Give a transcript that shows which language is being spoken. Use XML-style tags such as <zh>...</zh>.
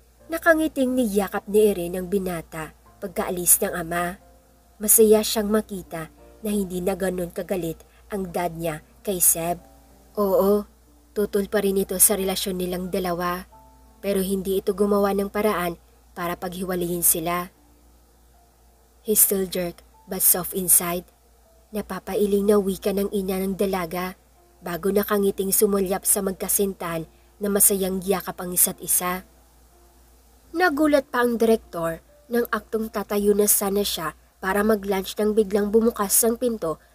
<tl>Nakangiting niyakap ni Irene ang binata pagkaalis ng ama. Masaya siyang makita na hindi na ganun kagalit ang dad niya kay Seb. Oo, tutol pa rin ito sa relasyon nilang dalawa, pero hindi ito gumawa ng paraan para paghiwalayin sila.</tl> <en>He still jerk but soft inside.</en> <tl>Napapailing na wika ng ina ng dalaga bago nakangiting sumulyap sa magkasintahan na masayang yakap ang isa't isa. Nagulat pa ang direktor ng aktong tatayo na sana siya para mag-lunch nang biglang bumukas ang pinto.</tl>